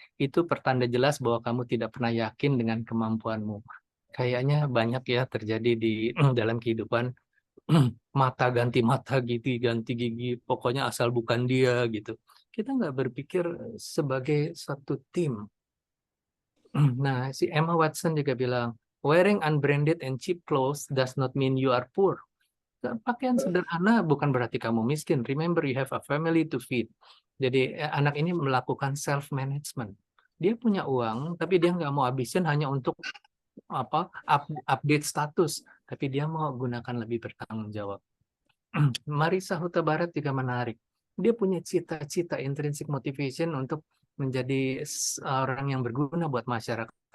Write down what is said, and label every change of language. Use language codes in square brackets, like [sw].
[id] Itu pertanda jelas bahwa kamu tidak pernah yakin dengan kemampuanmu. Kayaknya banyak ya terjadi di dalam kehidupan, mata ganti mata, gigi ganti gigi, pokoknya asal bukan dia gitu. Kita nggak berpikir sebagai satu tim. Nah, si Emma Watson juga bilang, [en] wearing unbranded and cheap clothes does not mean you are poor. [id] Pakaian sederhana bukan berarti kamu miskin. [en] Remember, you have a family to feed. [id] Jadi anak ini melakukan self-management. Dia punya uang, tapi dia nggak mau habisin hanya untuk update status. Tapi dia mau gunakan lebih bertanggung jawab. Marisa Huta Barat juga menarik. dia punya cita-cita, intrinsic motivation untuk menjadi orang yang berguna buat masyarakat.